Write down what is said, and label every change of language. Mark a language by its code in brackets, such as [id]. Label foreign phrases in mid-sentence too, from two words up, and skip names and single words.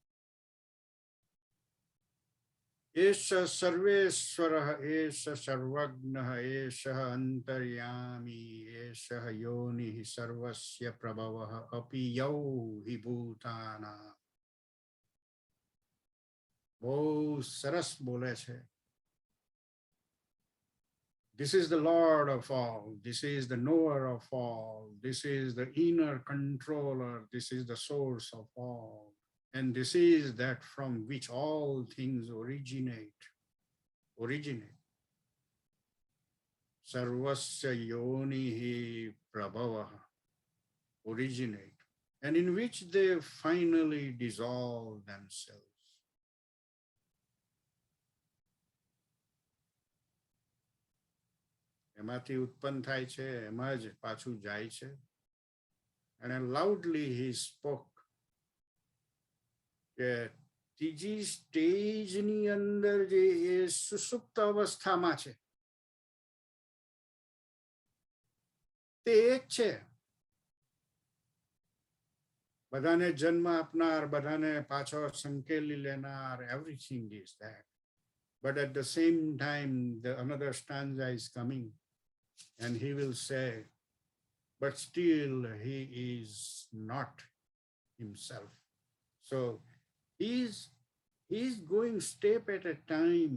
[sa] એષ સર્વેશ્વરઃ એષ સર્વજ્ઞઃ એષઃ અંતર્યામી એષઃ યોનિઃ સર્વસ્ય પ્રભવઃ અપિ યૌ હિ ભૂતાનાં. [gu] બહુ સરસ બોલે છે. [en] This is the Lord of all. This is the knower of all. This is the inner controller. This is the source of all. And this is that from which all things originate. [sa] सर्वस्य योनिः प्रभवः. [en] Originate. And in which they finally dissolve themselves. [gu] એમાંથી ઉત્પન્ન થાય છે, એમાં જ પાછું જાય છે. અને લાઉડલી [en] he spoke [gu] કે ત્રીજી સ્ટેજની અંદર જે એ સુષુપ્ત અવસ્થામાં છે તે એક છે. બધાને જન્મ આપનાર, બધાને પાછો સંકેલી લેનાર, [en] everything is that. But at the same time, another stanza is coming and he will say, but still he is not himself. So he's going step at a time.